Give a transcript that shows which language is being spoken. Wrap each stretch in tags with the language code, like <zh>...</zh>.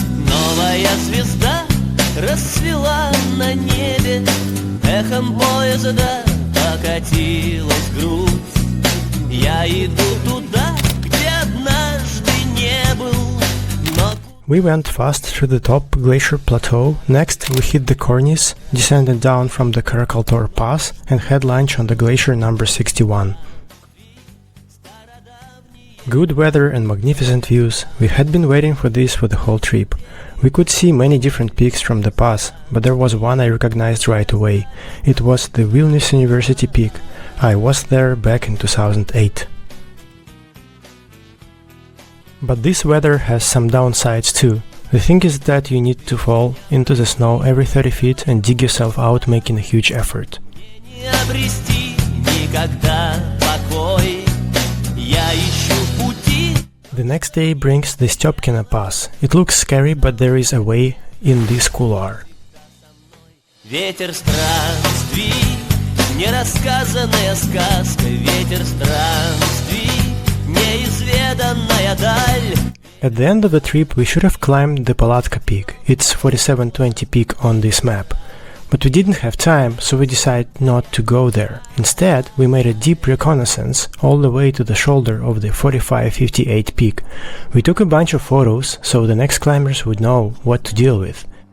<ru>Новая звезда расцвела на небе, эхом поезда покатилась грудь. Я иду туда, где однажды не был, но...</ru> <en>We went fast through the top glacier plateau. Next, we hit the Cornice, descended down from the Karakaltor Pass, and had lunch on the glacier number 61. Good weather and magnificent views. We had been waiting for this for the whole trip. We could see many different peaks from the pass, but there was one I recognized right away. It was the Vilnius University peak. I was there back in 2008. But this weather has some downsides too. The thing is that you need to fall into the snow every 30 feet and dig yourself out, making a huge effort.</en> <ru>Не обрести никогда покой. Я ищу пути.</ru> <en>The next day brings the Stepkina Pass. It looks scary, but there is a way in this couloir.</en> <ru>Ветер странствий, нерассказанная сказка. Ветер странствий, неизведанная даль.</ru> <en>At the end of the trip, we should have climbed the Palatka peak. It's 4720 peak on this map. But we didn't have time, so we decided not to go there. Instead, we made a deep reconnaissance all the way to the shoulder of the 4558 peak. We took a bunch of photos, so the next climbers would know what to deal with.</en>